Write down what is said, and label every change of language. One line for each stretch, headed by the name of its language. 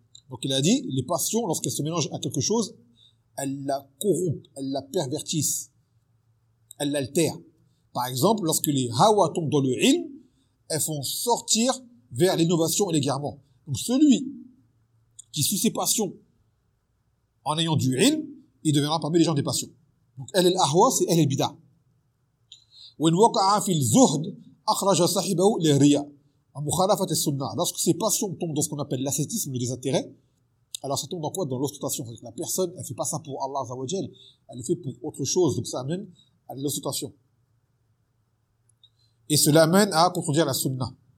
French: Donc il a dit, les passions, lorsqu'elles se mélangent à quelque chose, elles la corrompent, elles la pervertissent, elles l'altèrent. Par exemple, lorsque les hawa tombent dans le ilm, elles font sortir vers l'innovation et l'égarement. Donc celui qui suit ses passions en ayant du ilm, il deviendra parmi les gens des passions. Donc elle est l'ahwa, c'est elle est bida.
Arabic: وَنْ وَقَعَ فِي الزُّهْدِ أَخْرَجَ صَحِبَهُ لِرِيَا.
French: Lorsque ses passions tombent dans ce qu'on appelle l'ascétisme, le désintérêt, alors ça tombe dans quoi? Dans l'ostentation. C'est-à-dire que la personne, elle ne fait pas ça pour Allah Azzawajal, elle le fait pour autre chose, donc ça amène à l'ostentation. Et cela amène à contredire la sunna.